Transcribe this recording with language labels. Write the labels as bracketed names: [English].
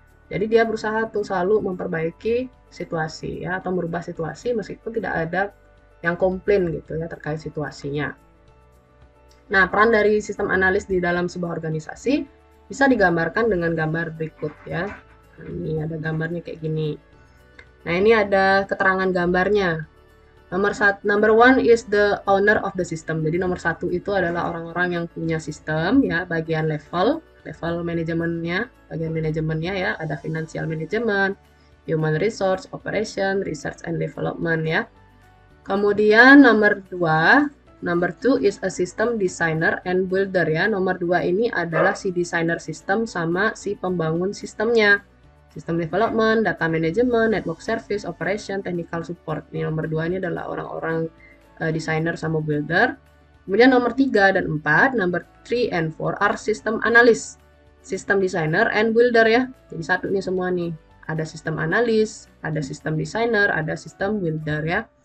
[Indonesian] Jadi dia berusaha tuh selalu memperbaiki situasi ya atau merubah situasi meskipun tidak ada yang komplain gitu ya terkait situasinya. Nah, peran dari sistem analis di dalam sebuah organisasi bisa digambarkan dengan gambar berikut ya. Nah, ini ada gambarnya kayak gini. Nah, ini ada keterangan gambarnya. [English] Number one is the owner of the system. [Indonesian] Jadi nomor satu itu adalah orang-orang yang punya sistem ya, bagian level manajemennya, bagian manajemennya ya, ada financial management, human resource, operation, research and development ya. Kemudian [English] number two is a system designer and builder ya. [Indonesian] Nomor dua ini adalah si designer sistem sama si pembangun sistemnya. [English] Sistem development, data management, network service, operation, technical support. [Indonesian] Ini nomor 2 ini adalah orang-orang designer sama builder. Kemudian nomor 3 dan 4, [English] number 3 and 4 are system analyst, system designer and builder [Indonesian] ya. Jadi satu nih semua nih. Ada sistem analis, ada sistem designer, ada sistem builder ya.